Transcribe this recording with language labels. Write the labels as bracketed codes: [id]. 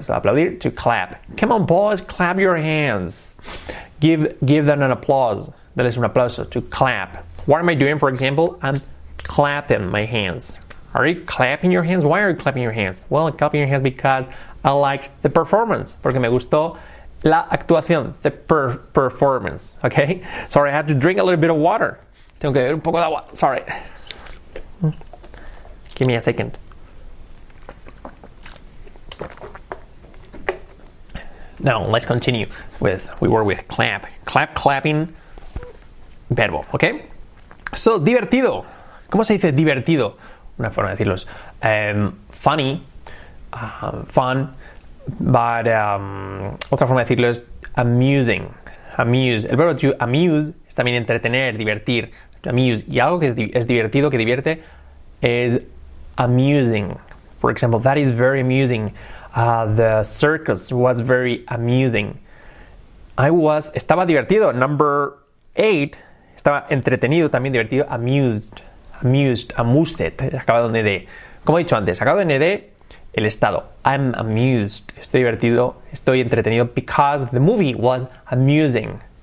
[en] So, aplaudir, to clap. Come on, boys, clap your hands. Give them an applause. [es] Dales un aplauso, [en] to clap. What am I doing, for example? I'm clapping my hands. Are you clapping your hands? Why are you clapping your hands? Well, I'm clapping your hands because I like the performance. [es] Porque me gustó la actuación, the performance, okay? [en] Sorry, I had to drink a little bit of water. [es] Tengo que beber un poco de agua. [en] Sorry. Give me a second. Now, let's continue with clap. Clapping, verbo, okay? So, divertido. [es] ¿Cómo se dice divertido? Una forma de decirlo es funny, fun, but otra forma de decirlo es amusing. Amuse. El verbo to amuse es también entretener, divertir. To amuse. Y algo que es divertido, que divierte, es amusing. [en] For example, that is very amusing. The circus was very amusing. [es] Estaba divertido. Number 8, estaba entretenido, también divertido. Amused, amused, acabado en ed. Como he dicho antes, acabado en ed, el estado. [en] I'm amused, [es] estoy divertido, estoy entretenido [en] because the movie was amusing.